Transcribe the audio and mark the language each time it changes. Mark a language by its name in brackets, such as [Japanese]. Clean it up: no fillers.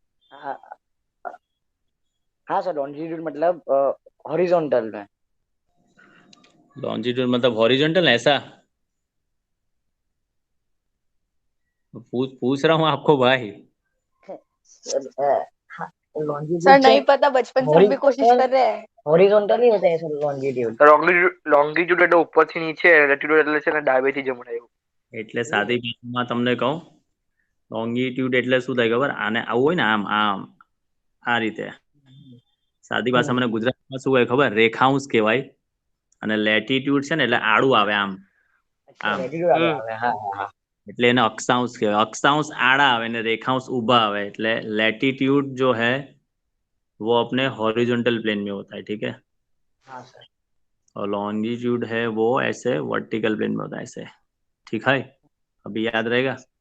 [Hindi] हाँ हाँ sir, longitude मतलब हॉरिजॉन्टल में। लॉन्जिट्यूड मतलब हॉरिजॉन्टल ऐसा। पूछ रहा हूँ आपको भाई। सर लॉन्जिट्यूड से नहीं पता, बचपन से हम भी कोशिश कर रहे हैं। हॉरिजॉन्टल ही होता है सर लॉन्जिट्यूड। [Gujarati] લોંગીટ્યુડ એટલે ઉપરથી નીચે, લેટિટ્યુડ એટલે છે ને ડાબેથી જમણે એવું. એટલે સાદી ભાષામાં તમને કહું, લોંગિટ્યુડ એટલે શું થાય ખબર? આને આવું હોય ને, આમ આમ આ રીતે સાદી ભાષામાં મને ગુજરાતીમાં શું હોય ખબર? રેખાંશ કહેવાય, અને લેટિટ્યુડ છે ને એટલે આડું આવે આમ આમ, લેટિટ્यूड આવે હા હા। એટલે એને અક્ષાંશ કહેવાય। અક્ષાંશ આડા આવે ને રેખાંશ ઊભા આવે, એટલે [Hindi] लेटिट्यूड जो है वो अपने हॉरिजॉन्टल प्लेन में होता है, ठीक है। हाँ सर। और लॉन्जिट्यूड है वो ऐसे वर्टिकल प्लेन में होता है, ऐसे, ठीक है। अभी याद रहेगा।